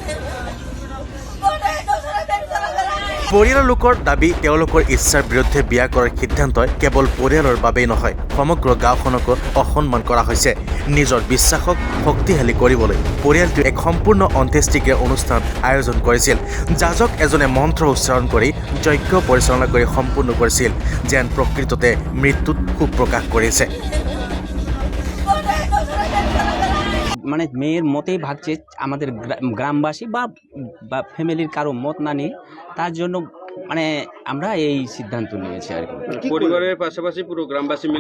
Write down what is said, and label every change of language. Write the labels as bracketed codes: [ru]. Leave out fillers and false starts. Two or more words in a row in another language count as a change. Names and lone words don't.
[as] পৰিয়ালৰ লোকৰ দাবী, তেওঁলোকৰ ইচ্ছাৰ বিৰুদ্ধে বিয়া কৰাৰ সিদ্ধান্তই কেৱল পৰিয়ালৰ বাবেই নহয়, সমগ্ৰ গাঁওখনকো অসন্মান কৰা হৈছে। নিজৰ বিশ্বাসক শক্তিশালী কৰিবলৈ পৰিয়ালটোৱে এক সম্পূৰ্ণ অন্ত্যেষ্টিক্ৰিয়া অনুষ্ঠান আয়োজন কৰিছিল। যাজক এজনে মন্ত্ৰ উচ্চাৰণ কৰি যজ্ঞ পৰিচালনা কৰি সম্পূৰ্ণ কৰিছিল, যেন প্রকৃততে মৃত্যুত শোক প্রকাশ করেছে। [bn] মানে মেয়ের মতেই ভাগছে, আমাদের গ্রামবাসী বা ফ্যামিলির কারো মত না নিয়ে, তার জন্য মানে আমরা এই সিদ্ধান্ত নিয়েছি আর কি। পরিবারের পাশাপাশি পুরো গ্রামবাসী মিলে?